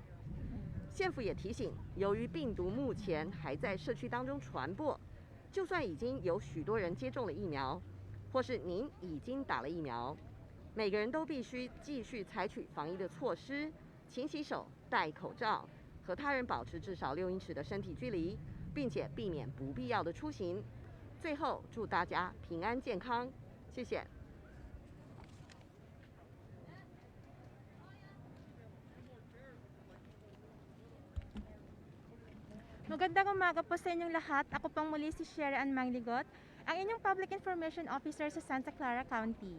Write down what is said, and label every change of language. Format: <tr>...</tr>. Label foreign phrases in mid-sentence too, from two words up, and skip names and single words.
<zh>县府也提醒，由于病毒目前还在社区当中传播，就算已经有许多人接种了疫苗，或是您已经打了疫苗，每个人都必须继续采取防疫的措施，勤洗手、戴口罩，和他人保持至少6英尺的身体距离，并且避免不必要的出行。最后，祝大家平安健康，谢谢。</zh> <tl>Magandang umaga po sa inyong lahat. Ako pang muli si Sherry Ann Mangligot, ang inyong</tl> <en>Public Information Officer</en> <tl>sa Santa Clara County.</tl>